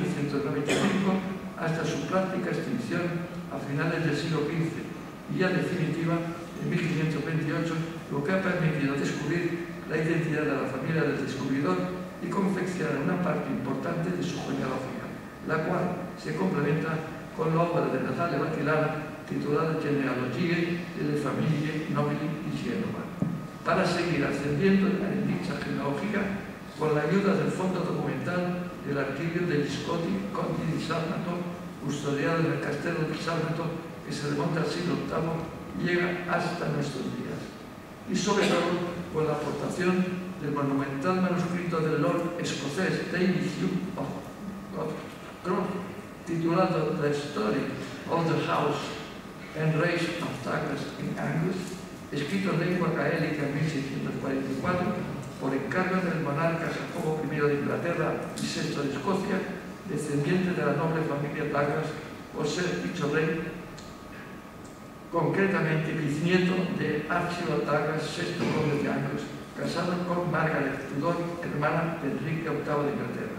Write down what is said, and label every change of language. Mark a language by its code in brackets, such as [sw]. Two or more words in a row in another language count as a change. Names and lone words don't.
[es] 1395 hasta su práctica extinción a finales del siglo XV y ya definitiva en 1528, lo que ha permitido descubrir la identidad de la familia del descubridor y confeccionar una parte importante de su genealogía, la cual se complementa con la obra de Natale Battilana titulada Genealogie delle Famiglie Nobili di Genova, para seguir ascendiendo en dicha genealogía con la ayuda del fondo documental del archivio degli Scotti Conti di Sarmato, custodiado en el Castello di Sarmato, que se remonta al siglo VIII y llega hasta nuestros días. Y sobre todo con la aportación del monumental manuscrito del Lord escocés David Hugh of Croft, titulado The Story of the House and Race of Douglas in Angus, escrito en lengua gaélica en 1644 por encargo del monarca Jacobo I de Inglaterra y VI de Escocia, descendiente de la noble familia Douglas, por ser dicho rey, concretamente bisnieto de Archibald Douglas, VI conde de Angus, casado con Margaret Tudor, hermana de Enrique VIII de Inglaterra.